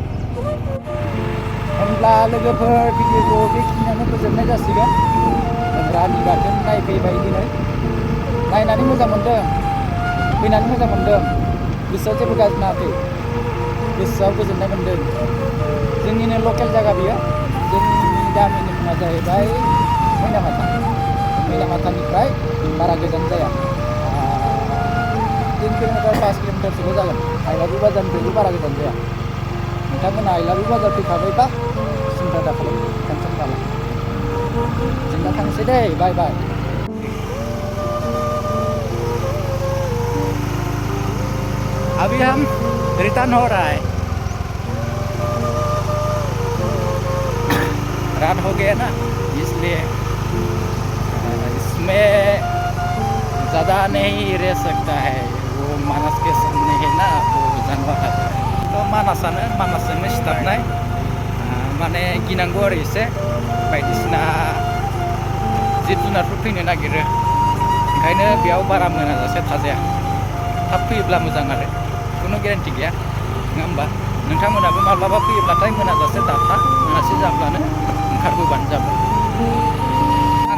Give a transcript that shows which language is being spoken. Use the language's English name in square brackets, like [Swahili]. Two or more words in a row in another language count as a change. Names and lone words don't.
[Bodo] होमब्ला लोगोफोर भिडिअखौ बेखिनियावनो फोजोबनाय जासिगोन रानि गाथोन नायफैबाय दिनै नायनानै मोजां मोनदों फैनानै मोजां मोनदों गोसोआव जेबो गाज्रि नाङाखै गोसोआव गोजोननाय मोनदों जोंनिनो लकेल जायगा बियो जोंनि गामिनि मुङा जाहैबाय मैनामाथानिफ्राय बारा गोजान जाया 3 किलोमीटर 5 किलोमीटरसोल' जागोन आइलाबि बाजारनिफ्रायबो बारा गोजान जाया नोंथांमोना आइलाबि बाजार फैखाबायबा सिन्था दाखालाम टेनसन दाला जोंना थांसै दे [English] bye bye [Hindi] अभी हम रिटर्न हो रहा है रात हो गया ना इसलिए इसमें ज़्यादा नहीं रह सकता है वो मानस के सामने है ना वो जानवर आता है तो [Bodo] मानसजोंनो सिथाबनाय माने गिनांगौ आरो एसे बायदिसिना जिब जुनारफोर फैनो नागिरो ओंखायनो बेयाव बारा मोनाजासे थाजाया थाब फैयोब्ला मोजां आरो खुनु गेरेन्टि गैया नङा होमबा नोंथांमोनाबो माब्लाबा फैयोब्लाथाय मोनाजासे दाथा मोनासे जाब्लानो ओंखारबोबानो जाबाय आं